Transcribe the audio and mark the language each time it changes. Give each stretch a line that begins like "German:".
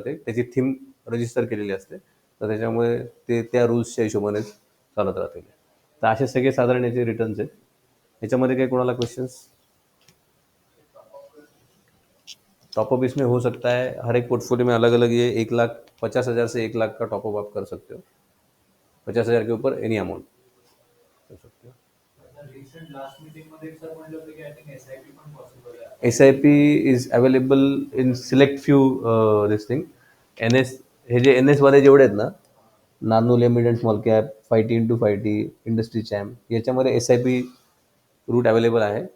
Marathi: ते त्याची theme register केलेली असते, तर त्याच्यामुळे ते त्या रूल्सच्या हिशोबाने चालत राहतील. तर असे सगळे साधारण याचे रिटर्न्स आहेत. याच्यामध्ये काही कोणाला क्वेश्चंस?
Hindi: टॉपअप इसमें हो सकता है, हर एक पोर्टफोलियो में अलग अलग ये 1,50,000 से 1 लाख का टॉपअप आप कर सकते हो. 50,000 के ऊपर एनी अमाउंट कर सकते हो.
Marathi: रिसेंट लास्ट मीटिंग मध्ये सर म्हणलं होतं की आय थिंक SIP पण पॉसिबल आहे.
English: SIP is available in select few this thing.
Marathi: हे जे NS वाले जेवढे आहेत ना, नानो limited and small cap, 5T/5T, industry champ, याच्यामध्ये SIP रूट अवेलेबल आहे.